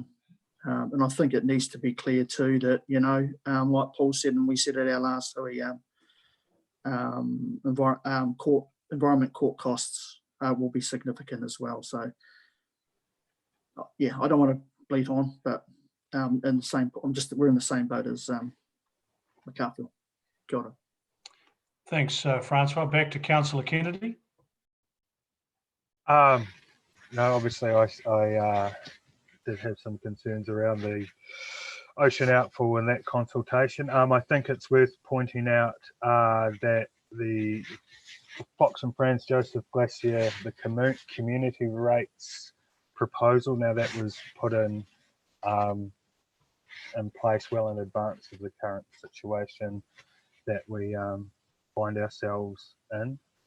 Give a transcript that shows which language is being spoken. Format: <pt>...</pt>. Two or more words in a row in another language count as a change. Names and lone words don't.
<en>And I think it needs to be clear too that, you know, like Paul said, and we said at our last environment court costs will be significant as well. So yeah, I don't want to bleat on, but in the same, we're in the same boat as McArthur.</en> <mi>Kia ora.</mi> <en>Thanks, Francois. Back to Councillor Kennedy. No, obviously I did have some concerns around the ocean outfall in that consultation. I think it's worth pointing out that the Fox and Franz Joseph Glacier, the community rates proposal, now that was put in place well in advance of the current situation that we find ourselves in.</en>